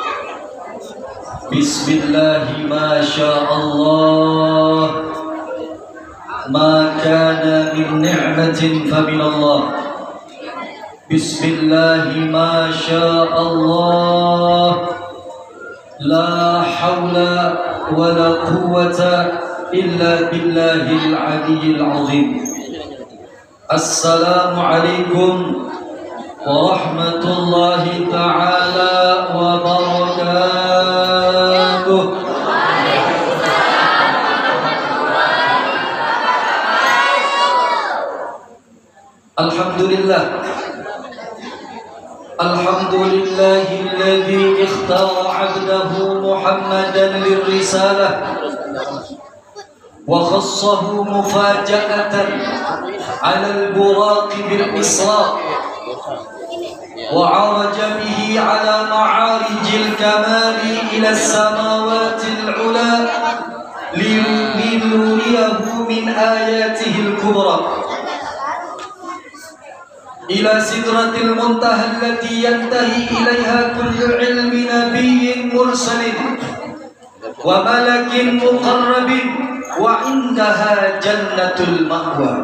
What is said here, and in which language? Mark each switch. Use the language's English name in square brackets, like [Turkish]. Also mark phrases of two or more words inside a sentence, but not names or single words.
[Arabic] بسم الله ما شاء الله. ما كان من نعمة فمن الله. بسم الله ما شاء الله. لا حول ولا قوة إلا بالله العلي العظيم. السلام عليكم ورحمة الله تعالى وبركاته. Alhamdulillah. الحمد لله الذي اختار عبده محمدا للرسالة وخصه مفاجأة على البراق بالإسراء وعرج به على معارج الكمال إلى السماوات العلى ليريه من آياته الكبرى إلى سدرة المنتهى التي ينتهي إليها كل علم نبي مرسل وملك مقرب وعندها جنة المأوى.